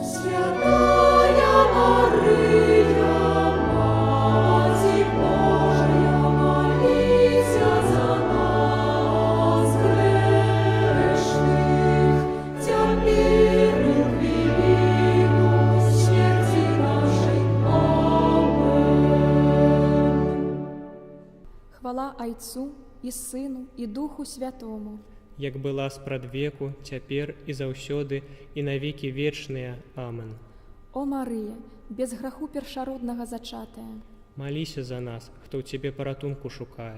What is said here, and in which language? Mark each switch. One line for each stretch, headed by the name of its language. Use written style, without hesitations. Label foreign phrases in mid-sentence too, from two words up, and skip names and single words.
Russian: Святая Мария, Матерь Божия, молись за нас, грешных, теперь и в великую смерти нашей. Аминь.
Belarusian: Хвала Айцу і Сыну і Духу Святому. як была спрадвеку, цяпер і заўсёды, і навекі вечныя. Амен. О Марыя, без граху першароднага зачатая. Маліся за нас, хто ў Цябе паратунку шукае.